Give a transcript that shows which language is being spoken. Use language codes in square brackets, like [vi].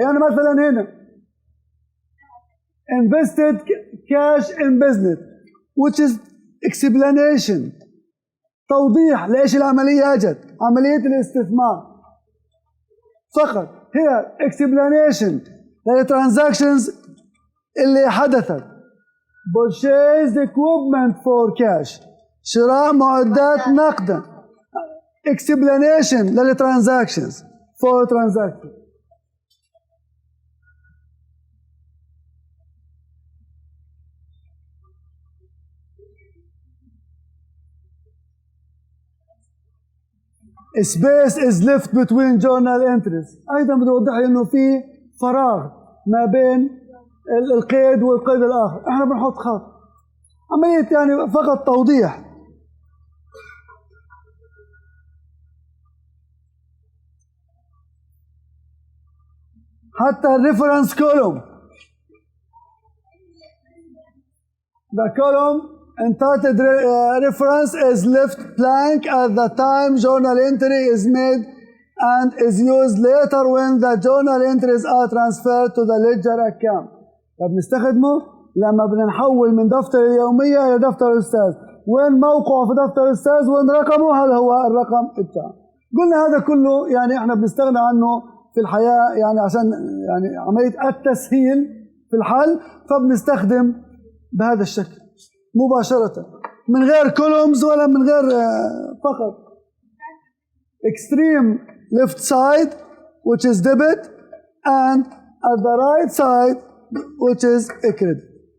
[ar] يعني مثلا هنا [en] invested cash in business which is explanation، [ar] توضيح ليش العملية اجت، عملية الاستثمار فقط. هي explanation للترانزاكشنز اللي حدثت. [en] purchased equipment for cash، [ar] شراء معدات نقدا. [en] explanation للترانزاكشنز for transactions. space is left between journal entries. [ar] أيضا بدي أوضح لي إنه في فراغ ما بين القيد والقيد الآخر، إحنا بنحط خط. عملية يعني فقط توضيح. حتى الريفرنس [en] column، the column entitled reference is left blank at the time journal entry is made and is used later when the journal entries are transferred to the ledger account. [ar] فبنستخدمه لما بدنا نحول من دفتر اليومية إلى دفتر الأستاذ. وين موقعه في دفتر الأستاذ، وين رقمه، هذا هو الرقم بتاعه. قلنا هذا كله يعني احنا بنستغنى عنه في الحياة، يعني عشان يعني عملية التسهيل في الحل، فبنستخدم بهذا الشكل مباشرة من غير كولومز ولا من غير فقط [en] extreme left side which is debit and at the right side which is a credit.